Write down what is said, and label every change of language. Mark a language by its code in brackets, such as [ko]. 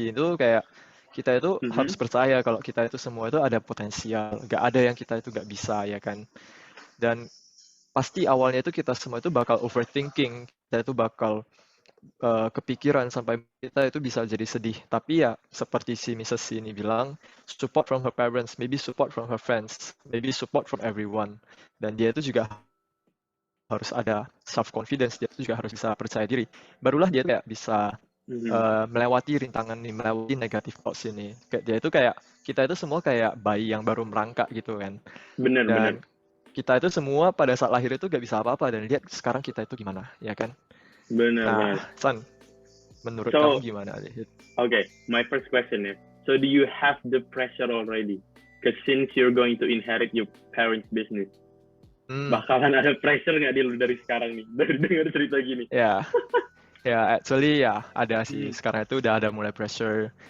[id] C itu kayak kita itu harus Mhm. percaya kalau kita itu semua itu ada potensial, gak ada yang kita itu gak bisa ya kan. Dan pasti awalnya itu kita semua itu bakal overthinking, kita itu bakal kepikiran sampai kita itu bisa jadi sedih. Tapi ya seperti si Mrs. [en] C [id] ini bilang, [en] support from her parents, maybe support from her friends, maybe support from everyone. [id] Dan dia itu juga harus ada [en] self confidence, [id] dia itu juga harus bisa percaya diri. Barulah dia kayak bisa Mhm. melewati rintangan ini, melewati [en] negative thoughts [id] ini. Kayak dia itu kayak kita itu semua kayak bayi yang baru merangkak gitu kan. Bener, bener. Dan kita itu semua pada saat lahir itu gak bisa apa-apa dan lihat sekarang kita itu gimana, ya kan? Bener Nah, banget. San, menurut kamu gimana nih? [en] okay, my first question is, so do you have the pressure already? Because since you're going to inherit your parents' business, Hmm, [id] bakalan ada pressure nggak di lu dari sekarang nih, dari dengar cerita gini? ya, actually ya ada sih. Sekarang itu udah ada mulai pressure.